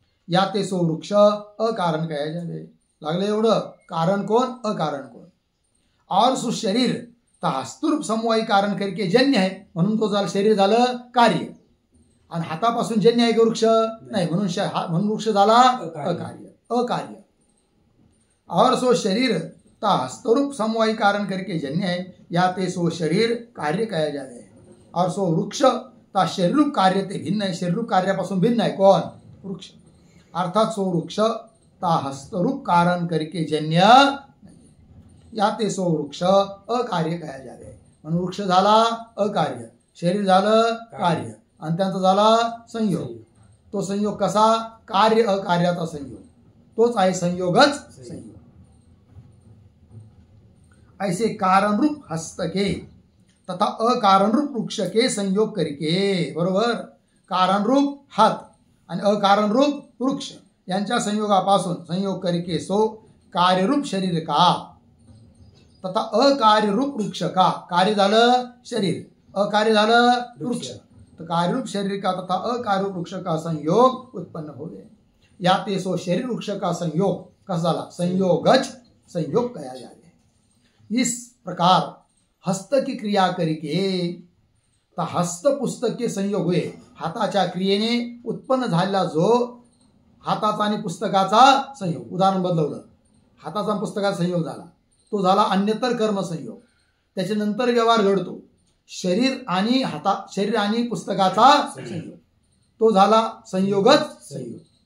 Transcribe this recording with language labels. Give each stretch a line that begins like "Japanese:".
Hindi: याते सो वृक्ष अकारण कहा जावे.
Marathi: लागले एवढं, कारण कोण, अकारण कोण.
Hindi: और सो शरीर ता हस्तरूप समवायी कारण करके जन्य
Marathi: आहे, म्हणून तो झाला शरीर झालं कार्य, आणि हातापासून जन्य आहे की वृक्ष नाही, म्हणून वृक्ष झाला अकार्य.
Hindi: और सो शरीर ता हस्तरूप समवायी कारण करके जन्य है, या ते सो शरीर कार्य कहा जावे. और सो वृक्ष ता शरीरूप कार्य ते भिन्न है,
Marathi: शरीरूप कार्यापासून भिन्न आहे कोण, वृक्ष.
Hindi: अर्थात सो वृक्ष ता हस्तरूप कारण करके जन्य, या ते सो वृक्ष अकार्य कहा जावे,
Marathi: म्हणून वृक्ष झाला अकार्य, शरीर झालं कार्य, आणि त्यांचा झाला संयोग. तो संयोग कसा, कार्य अकार्याचा संयोग, तोच आहे संयोगच संयोग.
Hindi: ऐसे कारण रूप हस्त के तथा अकारण रूप वृक्ष के संयोग करके,
Marathi: बरोबर, कारण रूप हात आणि अकारण रूप वृक्ष यांच्या संयोगापासून
Hindi: संयोग करके सो कार्यरूप शरीर का तथा अकार्य रूप वृक्ष का,
Marathi: कार्य झालं शरीर, अकार्य झालं वृक्ष,
Hindi: तो कार्यरूप शरीर का तथा अकार्य वृक्ष का संयोग उत्पन्न हो गए. या ते सो शरीर वृक्ष का संयोग
Marathi: कसा झाला,
Hindi: संयोगज संयोग कहा जावे. इस प्रकार हस्त की क्रिया करके ता हस्त पुस्तक के संयोग हुए.
Marathi: हाताच्या क्रियेने उत्पन्न झालेला जो हाताचा आणि पुस्तकाचा संयोग, उदाहरण बदलवलं, हाताचा आणि पुस्तकाचा संयोग झाला, तो झाला अन्यतर कर्म संयोग. त्याच्यानंतर व्यवहार घडतो शरीर आणि पुस्तकाचा संयोग, तो झाला संयोगच संयोग.